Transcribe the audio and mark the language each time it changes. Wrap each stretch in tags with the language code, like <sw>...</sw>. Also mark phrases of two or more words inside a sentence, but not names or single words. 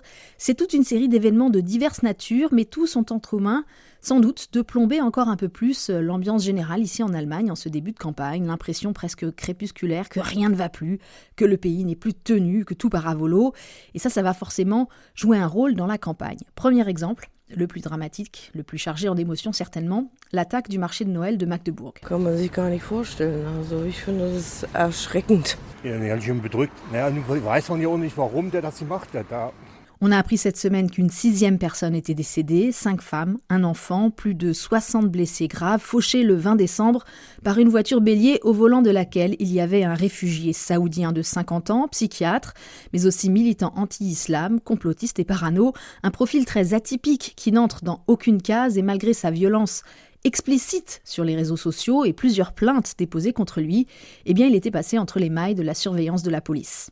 <fr>C'est toute une série d'événements de diverses natures, mais tous ont en commun, sans doute, de plomber encore un peu plus l'ambiance générale ici en Allemagne en ce début de campagne, l'impression presque crépusculaire que rien ne va plus, que le pays n'est plus tenu, que tout part à volo. Et ça va forcément jouer un rôle dans la campagne. Premier exemple, le plus dramatique, le plus chargé en émotions certainement, l'attaque du marché de Noël de Magdebourg.</fr> <de>Kann man sich gar nicht vorstellen. Also ich finde das erschreckend. Ja, ganz schön bedrückt. Naja, nun weiß man ja auch nicht, warum der das gemacht hat.</de> <fr>On a appris cette semaine qu'une 6e personne était décédée, 5 femmes, un enfant, plus de 60 blessés graves, fauchés le 20 décembre par une voiture bélier au volant de laquelle il y avait un réfugié saoudien de 50 ans, psychiatre, mais aussi militant anti-islam, complotiste et parano, un profil très atypique qui n'entre dans aucune case et malgré sa violence explicite sur les réseaux sociaux et plusieurs plaintes déposées contre lui, eh bien il était passé entre les mailles de la surveillance de la police.</fr>